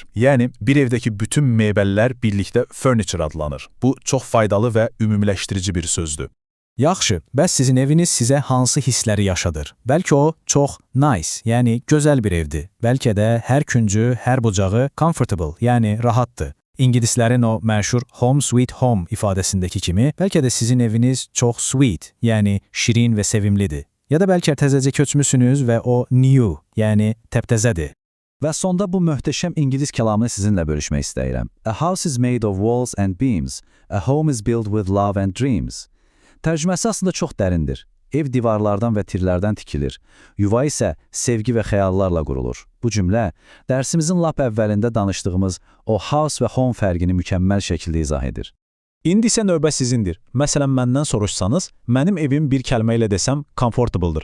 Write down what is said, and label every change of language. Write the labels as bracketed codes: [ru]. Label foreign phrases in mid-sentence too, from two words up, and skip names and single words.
[az] Yəni, bir evdəki bütün mebellər birlikdə furniture adlanır. Bu, çox faydalı və ümumiləşdirici bir sözdür. Yaxşı, bəs sizin eviniz sizə hansı hissləri yaşadır? Bəlkə o çox nice, yəni gözəl bir evdir. Bəlkə də hər küncü, hər bucağı comfortable, yəni rahatdır. İngilislərin o məşhur [en] home sweet home [az] ifadəsindəki kimi, bəlkə də sizin eviniz çox sweet, yəni şirin və sevimlidir. Ya da bəlkə təzəcə köçmüsünüz və o new, yəni təptəzədir. Və sonda bu möhtəşəm ingilis kəlamını sizinlə bölüşmək istəyirəm. [en] A house is made of walls and beams. A home is built with love and dreams. [az] Tərcüməsi aslında çox dərindir. Ev divarlardan və tirlərdən tikilir. Yuva isə sevgi və xəyallarla qurulur. Bu cümlə dərsimizin lap əvvəlində danışdığımız o house və home fərqini mükəmməl şəkildə izah edir. İndi isə növbə sizindir. Məsələn, məndən soruşsanız, mənim evim bir kəlmə ilə desəm comfortable-dır.